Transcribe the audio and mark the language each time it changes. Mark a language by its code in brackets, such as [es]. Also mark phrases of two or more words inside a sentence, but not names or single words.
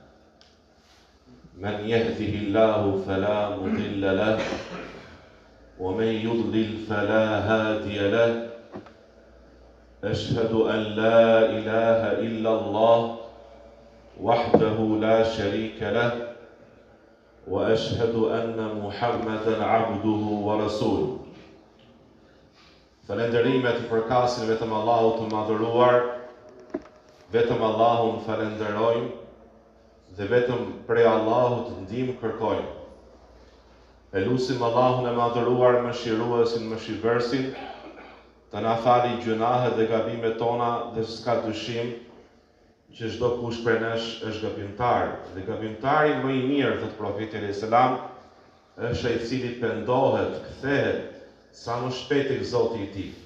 [ar] من يهده الله فلا مضل له ومن يضلل فلا هادي له أشهد أن لا إله إلا الله وحده لا شريك له وأشهد أن محمدا عبده ورسوله. [sq] Falenderimet I përkasin vetëm Allahut të madhëruar, vetëm Allahun falenderojmë dhe vetëm prej Allahut ndihmë kërkojmë. E lutim Allahun e madhëruar, mëshiruesin, mëshirëvërsin, të na falë gjunahet dhe gabimet tona dhe s'ka dyshim që çdo kush prej nesh është gabimtar, dhe gabimtari më I mirë, thot profeti [ar] عليه السلام, [sq] është ai I cili pendohet, kthehet sa më shpejt tek Zoti I tij.